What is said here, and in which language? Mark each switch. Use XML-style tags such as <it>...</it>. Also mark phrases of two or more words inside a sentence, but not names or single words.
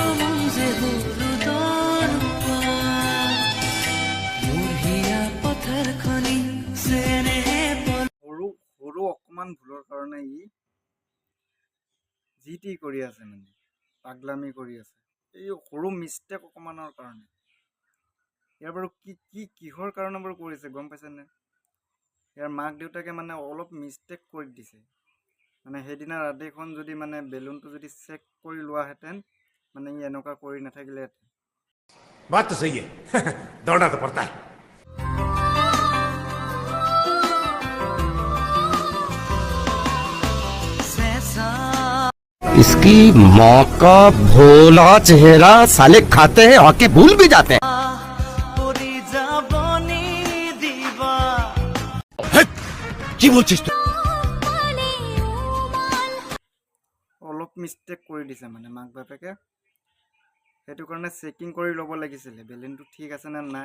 <as>সৰু অকমান ভুলৰ কাৰণে ই যি টি কৰি আছে, মানে পাগলামি কৰি আছে এই সৰু মিষ্টেক অকমানৰ কাৰণে। ইয়াৰ বাৰু কিহৰ কাৰণে বাৰু কৰিছে গম পাইছেনে? ইয়াৰ মাক দেউতাকে মানে অলপ মিষ্টেক কৰি দিছে। মানে সেইদিনা ৰাতিখন যদি মানে বেলুনটো যদি চেক কৰি লোৱাহেঁতেন মানে ই এনেকুৱা কৰি নাথাকিলেহেঁতেন।</as> <hi>बात तो सही है दौड़ना तो पड़ता है। इसकी माँ का भोला चेहरा साले खाते हैं आके भूल भी जाते हैं।</hi> <bn>কি বলছিস তুই?</bn> <as>অলপ মিষ্টেক কৰি দিছে মানে মাক বাপেকে। সেইটো কাৰণে চেকিং কৰি ল'ব লাগিছিলে বেলুনটো ঠিক আছে নে নাই।</as>